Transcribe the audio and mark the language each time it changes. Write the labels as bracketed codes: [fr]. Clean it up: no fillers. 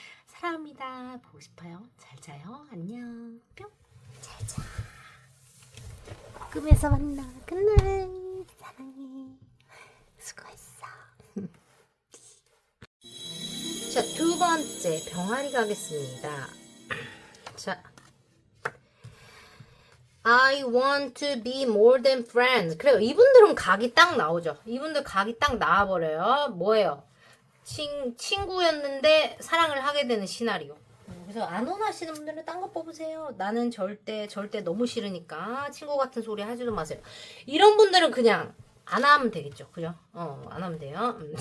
[ko] 사랑합니다. 보고 싶어요. 잘 자요. 안녕. 뿅. 잘 자. 꿈에서 만나. 굿나잇. 사랑해. 수고했어. 자, 두 번째 병아리 가겠습니다. [en] 자, I want to be more than friends. [ko] 그래요. 이분들은 각이 딱 나오죠. 이분들 각이 딱 나와버려요. 뭐예요? 친구였는데 사랑을 하게 되는 시나리오. 그래서 안 원하시는 분들은 딴 거 뽑으세요. 나는 절대 너무 싫으니까 친구 같은 소리 하지도 마세요. 이런 분들은 그냥 안 하면 되겠죠. 그죠? 안 하면 돼요.